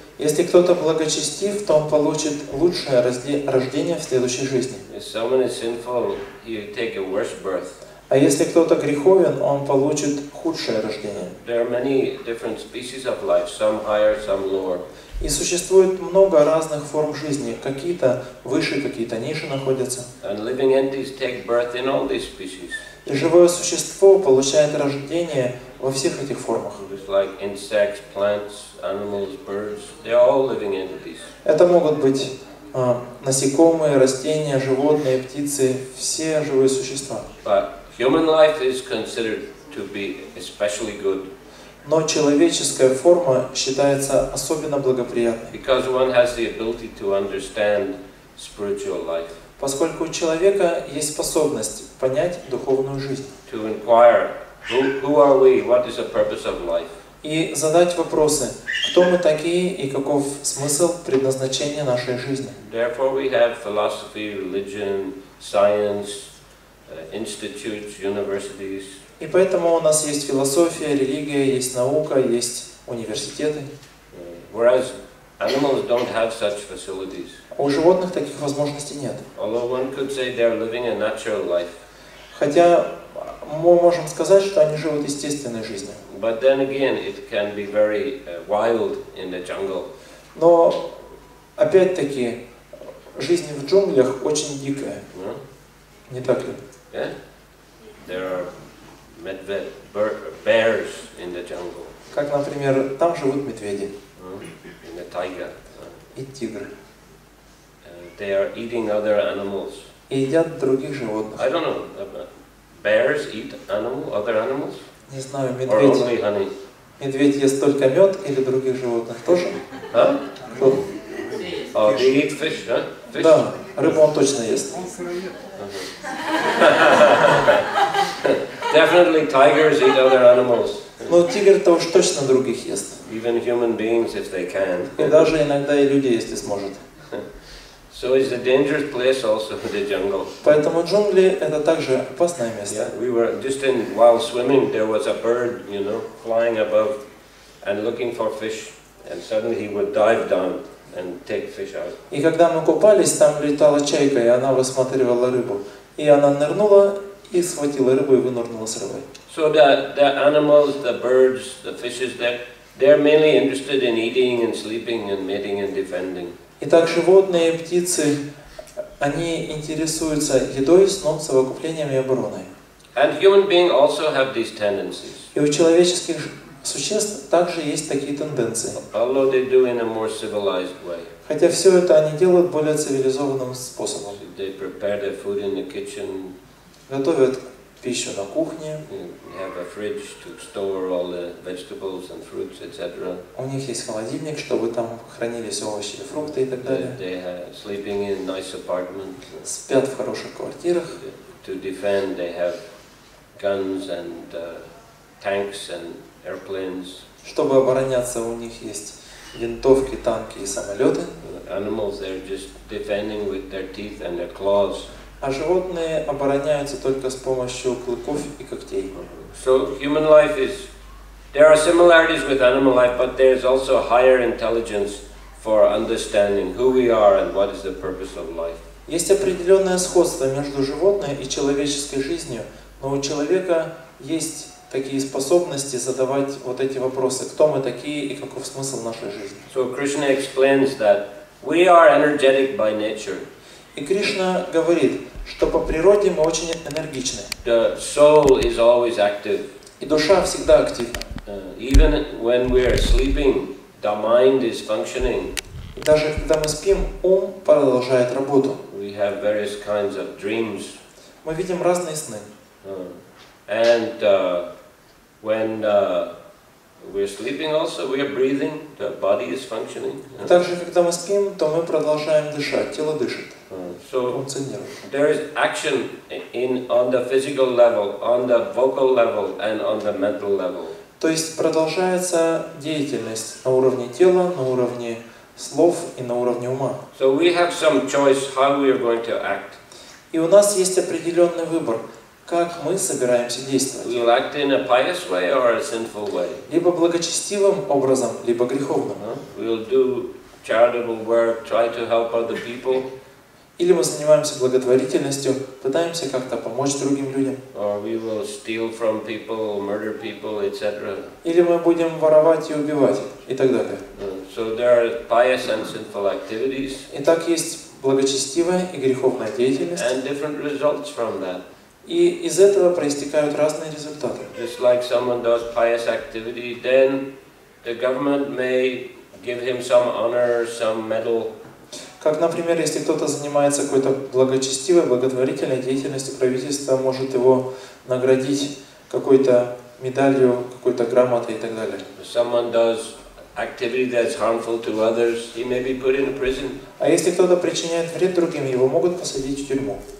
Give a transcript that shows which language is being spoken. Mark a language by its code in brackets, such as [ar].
[ru] Если кто-то благочестив, то он получит лучшее рождение в следующей жизни. [en] If someone is sinful, he take a worse birth. [ru] А если кто-то греховен, он получит худшее рождение. [en] There are many different species of life, some higher, some lower. [ru] И существует много разных форм жизни. Какие-то выше, какие-то ниже находятся. [en] And living entities take birth in all these species. [ru] И живое существо получает рождение во всех этих формах. [en] Just like insects, plants, animals, birds, they're all living entities. [ru] Это могут быть насекомые, растения, животные, птицы, все живые существа. [en] But human life is considered to be especially good. [ru] Но человеческая форма считается особенно благоприятной, [en] Because one has the ability to understand spiritual life. [ru] поскольку у человека есть способность понять духовную жизнь. [en] To inquire, who are we, what is the purpose of life? [ru] И задать вопросы, кто мы такие и каков смысл предназначения нашей жизни. [en] Therefore we have philosophy, religion, science, institutes, universities. [ru] И поэтому у нас есть философия, религия, есть наука, есть университеты. [en] Whereas animals don't have such facilities. [ru] А у животных таких возможностей нет. [en] Although one could say they're living a natural life. [ru] Хотя мы можем сказать, что они живут естественной жизнью. [en] But then again, it can be very wild in the jungle. [ru] Но опять-таки жизнь в джунглях очень дикая. Не так ли? Yeah? [en] There are bears in the jungle. [ru] Как, например, там живут медведи. [en] In the tiger. [ru] И тигры. [en] They are eating other animals. [ru] И едят других животных. [en] I don't know. Bears eat other animals? [ru] Не знаю, [en] Or only honey? [ru] медведь ест только мед или других животных тоже? Huh? Кто? [en] Oh, they eat fish, huh? Fish? [ru] Да, рыбу он точно ест. [en] Definitely tigers eat other animals. [ru] Но тигр-то уж точно других ест. [en] Even human beings if they can. [ru] И даже иногда и люди, если сможет. [en] So it's a dangerous place also in the jungle. [ru] Поэтому джунгли это также опасное место. [en] Yeah, we were just while swimming, there was a bird, you know, flying above and looking for fish, and suddenly he would dive down and take fish out. [ru] И когда мы купались, там летала чайка, и она высматривала рыбу. И она нырнула и схватила рыбу и вынырнула с рыбой. [en] So the animals, the birds, the fishes, they're mainly interested in eating and sleeping and mating and defending. [ru] Итак, животные, птицы, они интересуются едой, сном, совокуплением и обороной. [en] And human beings also have these tendencies. [ru] И у человеческих существ также есть такие тенденции. [en] Although they do in a more civilized way. [ru] Хотя все это они делают более цивилизованным способом. [en] They prepare their food in the kitchen. [ru] Готовят пищу на кухне. [en] They have a fridge to store all the vegetables and fruits, etc. [ru] У них есть холодильник, чтобы там хранились овощи и фрукты и так далее. [en] They are sleeping in nice apartments. [ru] Спят в хороших квартирах. [en] To defend, they have guns and tanks and airplanes. [ru] Чтобы обороняться, у них есть винтовки, танки и самолеты. [en] Animals, they're just defending with their teeth and their claws. [ru] А животные обороняются только с помощью клыков и когтей. [en] So human life is, there are similarities with animal life, but there's also higher intelligence for understanding who we are and what is the purpose of life. [ru] Есть определенное сходство между животной и человеческой жизнью, но у человека есть такие способности задавать вот эти вопросы, кто мы такие и каков смысл нашей жизни. [en] So Krishna explains that we are energetic by nature. [ru] И Кришна говорит, что по природе мы очень энергичны. [en] The soul is always active. [ru] И душа всегда активна. [en] Even when we are sleeping, the mind is functioning. [ru] И даже когда мы спим, ум продолжает работу. [en] We have various kinds of dreams. [ru] Мы видим разные сны. [en] And when we're sleeping also, we are breathing, the body is functioning. [ru] И также, когда мы спим, то мы продолжаем дышать, тело дышит, So функционирует. [en] there is action on the physical level, on the vocal level, and on the mental level. [ru] То есть продолжается деятельность на уровне тела, на уровне слов и на уровне ума. [en] So we have some choice how we are going to act. [ru] И у нас есть определенный выбор, как мы собираемся действовать. [en] We will act in a pious way or a sinful way. [ru] Либо благочестивым образом, либо греховным. [en] We will do charitable work, try to help other people. [ru] Или мы занимаемся благотворительностью, пытаемся как-то помочь другим людям. [en] Or we will steal from people, murder people, etc. [ru] Или мы будем воровать и убивать их, и так далее. [en] So there are pious and sinful activities. [ru] Итак, есть благочестивая и греховная деятельность. [en] And different results from that. [ru] И из этого проистекают разные результаты. [en] Just like someone does pious activity, then the government may give him some honor, some medal. [ru] Как, например, если кто-то занимается какой-то благочестивой, благотворительной деятельностью, правительство может его наградить какой-то медалью, какой-то грамотой и так далее. [en] If someone does activity that's harmful to others, he may be put in prison. [ru] А если кто-то причиняет вред другим, его могут посадить в тюрьму.